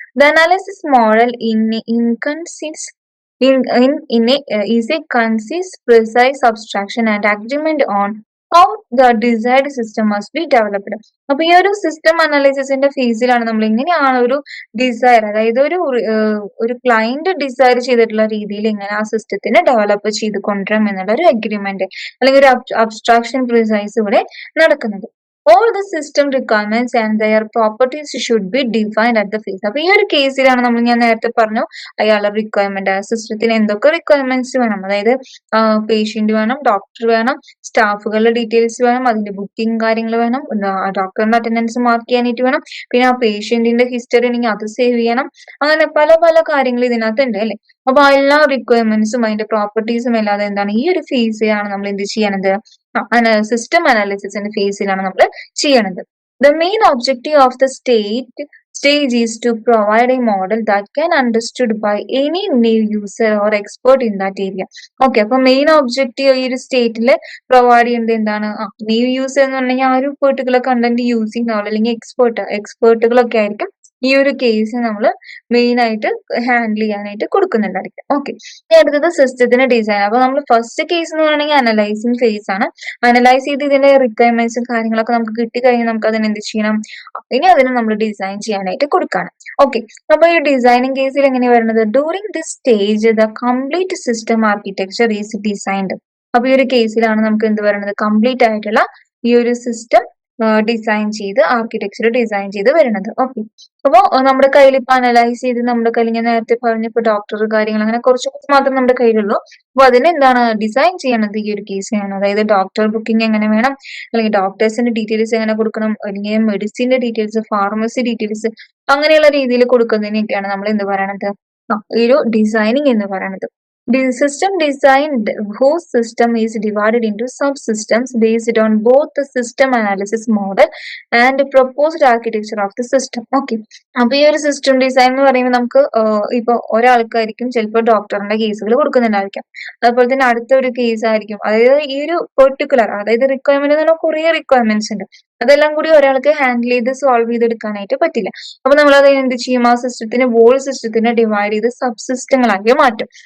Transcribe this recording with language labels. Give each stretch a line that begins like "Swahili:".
English: The analysis model consists is a concise, precise abstraction and agreement on how the desired system must be developed.
Malayalam: അപ്പൊ ഈ ഒരു system അനാലിസിസിന്റെ ഫേസിലാണ് നമ്മൾ എങ്ങനെയാണ് ഒരു desire, അതായത് ഒരു ക്ലയന്റ് ഡിസയർ ചെയ്തിട്ടുള്ള രീതിയിൽ എങ്ങനെ ആ സിസ്റ്റത്തിനെ ഡെവലപ്പ് ചെയ്ത് കൊണ്ടുവരാം എന്നുള്ള ഒരു അഗ്രിമെന്റ് അല്ലെങ്കിൽ ഒരു അബ്സ്ട്രാക്ഷൻ പ്രിസൈസ് ഇവിടെ നടക്കുന്നത്.
English: All the system requirements and their properties should be defined at the phase.
Malayalam: അപ്പൊ ഈ ഒരു കേസിലാണ് ഞാൻ നേരത്തെ പറഞ്ഞു അയാളുടെ റിക്വയർമെന്റ് സിസ്റ്റത്തിന് എന്തൊക്കെ റിക്വയർമെന്റ്സ് വേണം, അതായത് പേഷ്യന്റ് വേണം, ഡോക്ടർ വേണം, സ്റ്റാഫുകളുടെ ഡീറ്റെയിൽസ് വേണം, അതിന്റെ ബുക്കിംഗ് കാര്യങ്ങൾ വേണം, ഡോക്ടറിന്റെ അറ്റൻഡൻസ് മാർക്ക് ചെയ്യാനായിട്ട് വേണം, പിന്നെ ആ പേഷ്യന്റിന്റെ ഹിസ്റ്ററി ഉണ്ടെങ്കിൽ അത് സേവ് ചെയ്യണം, അങ്ങനെ പല പല കാര്യങ്ങൾ ഇതിനകത്ത് ഉണ്ട് അല്ലെ. അപ്പൊ എല്ലാ റിക്വയർമെന്റ്സും അതിന്റെ പ്രോപ്പർട്ടീസും അല്ലാതെ എന്താണ് ഈ ഒരു ഫേസിലാണ് നമ്മൾ എന്ത് ചെയ്യണത്, സിസ്റ്റം അനാലിസിസിന്റെ ഫേസിലാണ് നമ്മൾ ചെയ്യണത്.
English: The main objective of the stage is to provide a model that can understood by any new user or expert in that area. Okay.
Malayalam: അപ്പൊ മെയിൻ ഒബ്ജക്റ്റീവ് ഈ ഒരു സ്റ്റേറ്റിൽ പ്രൊവൈഡ് ചെയ്യുന്നത് എന്താണ്, ന്യൂ യൂസർ എന്ന് പറഞ്ഞാൽ ആ ഒരു പെർട്ടിക്കുലർ കണ്ടന്റ് യൂസ് ചെയ്യുന്ന ആൾ അല്ലെങ്കിൽ എക്സ്പേർട്ടുകളൊക്കെ ആയിരിക്കും ഈ ഒരു കേസ് നമ്മൾ മെയിൻ ആയിട്ട് ഹാൻഡിൽ ചെയ്യാനായിട്ട് കൊടുക്കുന്നുണ്ടായിരിക്കും. ഓക്കെ. ഇനി അടുത്തത് സിസ്റ്റത്തിന്റെ ഡിസൈൻ. അപ്പൊ നമ്മൾ ഫസ്റ്റ് കേസ് എന്ന് പറയുകയാണെങ്കിൽ അനലൈസിങ് ഫേസ് ആണ്. അനലൈസ് ചെയ്ത് ഇതിന്റെ റിക്വയർമെന്റ്സും കാര്യങ്ങളൊക്കെ നമുക്ക് കിട്ടിക്കഴിഞ്ഞാൽ നമുക്ക് അതിന് എന്ത് ചെയ്യണം, ഇനി അതിന് നമ്മൾ ഡിസൈൻ ചെയ്യാനായിട്ട് കൊടുക്കാണ്. ഓക്കെ. അപ്പൊ ഈ ഡിസൈനിങ് കേസിൽ എങ്ങനെയാണ് വരുന്നത്,
English: During this stage the complete system architecture is designed.
Malayalam: അപ്പൊ ഈ ഒരു കേസിലാണ് നമുക്ക് എന്ത് പറയുന്നത്, കംപ്ലീറ്റ് ആയിട്ടുള്ള ഈ ഒരു സിസ്റ്റം ഡിസൈൻ ചെയ്ത് ആർക്കിടെക്ചർ ഡിസൈൻ ചെയ്ത് വരുന്നത്. ഓക്കെ. അപ്പൊ നമ്മുടെ കയ്യിൽ ഇപ്പൊ അനലൈസ് ചെയ്ത് നമ്മുടെ കയ്യിൽ ഞാൻ നേരത്തെ പറഞ്ഞപ്പോ ഡോക്ടർ കാര്യങ്ങൾ അങ്ങനെ കുറച്ച് മാത്രം നമ്മുടെ കയ്യിലുള്ളൂ. അപ്പൊ അതിന് എന്താണ് ഡിസൈൻ ചെയ്യണത് ഈ ഒരു കേസിനാണ്, അതായത് ഡോക്ടർ ബുക്കിംഗ് എങ്ങനെ വേണം, അല്ലെങ്കിൽ ഡോക്ടേഴ്സിന്റെ ഡീറ്റെയിൽസ് എങ്ങനെ കൊടുക്കണം, അല്ലെങ്കിൽ മെഡിസിന്റെ ഡീറ്റെയിൽസ്, ഫാർമസി ഡീറ്റെയിൽസ്, അങ്ങനെയുള്ള രീതിയിൽ കൊടുക്കുന്നതിനൊക്കെയാണ് നമ്മൾ എന്ത് പറയണത്, ഈ ഒരു ഡിസൈനിങ് എന്ന് പറയണത്.
English: The system designed whose system is divided into subsystems based on both the system analysis model and proposed architecture of the system. Okay.
Malayalam: അപ്പൊ ഈ ഒരു സിസ്റ്റം ഡിസൈൻ എന്ന് പറയുമ്പോൾ നമുക്ക് ഇപ്പൊ ഒരാൾക്കായിരിക്കും ചിലപ്പോൾ ഡോക്ടറിന്റെ കേസുകൾ കൊടുക്കുന്നുണ്ടായിരിക്കാം, അതുപോലെ തന്നെ അടുത്ത ഒരു കേസ് ആയിരിക്കും, അതായത് ഈ ഒരു പെർട്ടിക്കുലർ അതായത് റിക്വയർമെന്റ് എന്ന് പറഞ്ഞാൽ കുറെ റിക്വയർമെന്റ്സ് ഉണ്ട്, അതെല്ലാം കൂടി ഒരാൾക്ക് ഹാൻഡിൽ ചെയ്ത് സോൾവ് ചെയ്തെടുക്കാനായിട്ട് പറ്റില്ല. അപ്പൊ നമ്മൾ അത് എന്ത് ചെയ്യും, ആ സിസ്റ്റത്തിനെ ഡിവൈഡ് ചെയ്ത് സബ് സിസ്റ്റങ്ങളാക്കി മാറ്റും.